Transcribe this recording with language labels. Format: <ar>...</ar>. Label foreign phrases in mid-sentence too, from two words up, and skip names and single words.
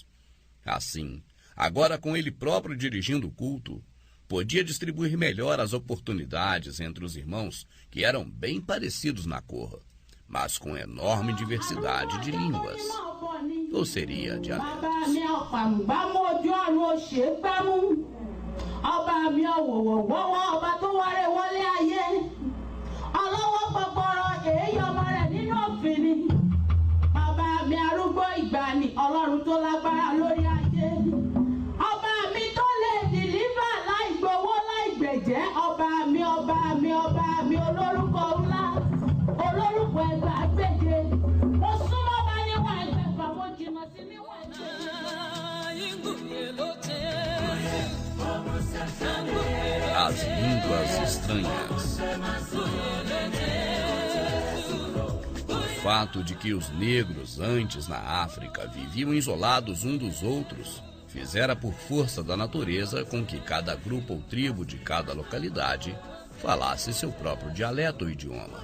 <pt>Assim, agora com ele próprio dirigindo o culto, podia distribuir melhor as oportunidades entre os irmãos que eram bem parecidos na cor, mas com enorme diversidade de línguas, ou seria dialetos.</pt> <yo>Ọlọ́run tó lágbára lórí ayé, ọba mi tó lè dìlíbà láì gbowó láì gbẹ̀jẹ́, ọba mi olórúkọ ńlá, olórúkọ ẹgbàágbèje, mo súnmọ́ bá níwọ̀n ẹgbẹ̀fà, mo jìnnà sí níwọ̀n</yo> <pt>As línguas estranhas. O fato de que os negros antes na África viviam isolados uns dos outros fizera por força da natureza com que cada grupo ou tribo de cada localidade falasse seu próprio dialeto ou idioma.</pt>